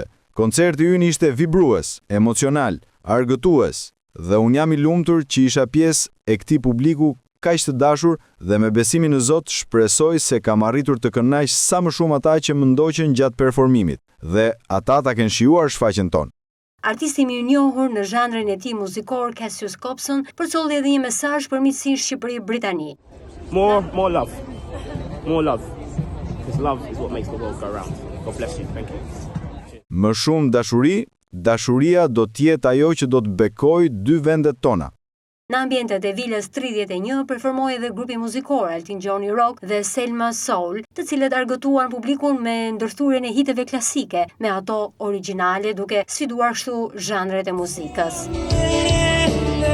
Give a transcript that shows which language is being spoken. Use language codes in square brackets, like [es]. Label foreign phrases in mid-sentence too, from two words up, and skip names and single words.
[sq] Koncerti ynë ishte vibrues, emocional, argëtues dhe unë jam i lumtur që isha pjesë e këtij publiku kaq të dashur dhe me besimin në Zot shpresoj se kam arritur të kënaq sa më shumë ata që më ndoqën gjatë performimit dhe ata ta kenë shijuar shfaqjen tonë. Artisti më i njohur në zhanrin e tij muzikor, Cassius Copson, përcolli edhe një mesazh për miqësinë Shqipëri-Britani. [en] More love. More love. Because love is what makes the world go round. God bless you. Thank you. [sq] Më shumë dashuri, dashuria do të jetë ajo që do të bekojë dy vendet tona. Në ambientet e vilës 31 performoi edhe grupi muzikor Elton John Rock dhe Selma Soul, të cilët argëtuan publikun me ndërthurjen e hiteve klasike me ato origjinale, duke sfiduar kështu zhanret e muzikës.